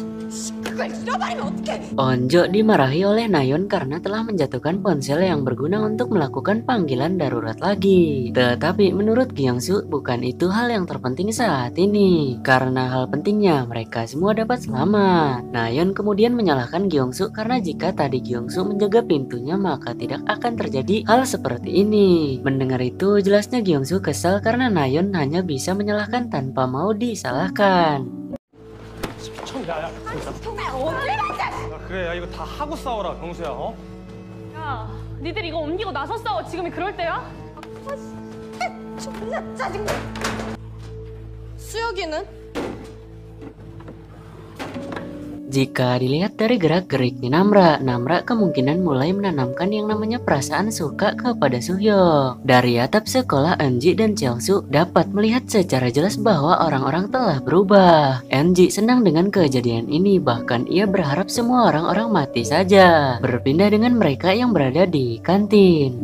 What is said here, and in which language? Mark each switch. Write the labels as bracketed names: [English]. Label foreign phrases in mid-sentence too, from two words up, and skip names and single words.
[Korean] 그걸 잃어버리면 어떡해? [Indonesian] Onjo dimarahi oleh Nayeon karena telah menjatuhkan ponsel yang berguna untuk melakukan panggilan darurat lagi. Tetapi menurut Gyeongsu bukan itu hal yang terpenting saat ini. Karena hal pentingnya mereka semua dapat selamat. Nayeon kemudian menyalahkan Gyeongsu karena jika tadi Gyeongsu menjaga pintunya maka tidak akan terjadi hal seperti ini. Mendengar itu jelasnya Gyeongsu kesal karena Nayeon hanya bisa menyalahkan tanpa mau disalahkan. [Korean] 야, 그래, 야 이거 다 하고 싸워라, 경수야. 어? 야, 니들 이거 옮기고 나서 싸워. 지금이 그럴 때야? 존나 짜증나. 수혁이는? [Indonesian] Jika dilihat dari gerak-geriknya Namra kemungkinan mulai menanamkan yang namanya perasaan suka kepada Suhyok. Dari atap sekolah, Eunji dan Cheongsu dapat melihat secara jelas bahwa orang-orang telah berubah. Eunji senang dengan kejadian ini, bahkan ia berharap semua orang-orang mati saja, berpindah dengan mereka yang berada di kantin.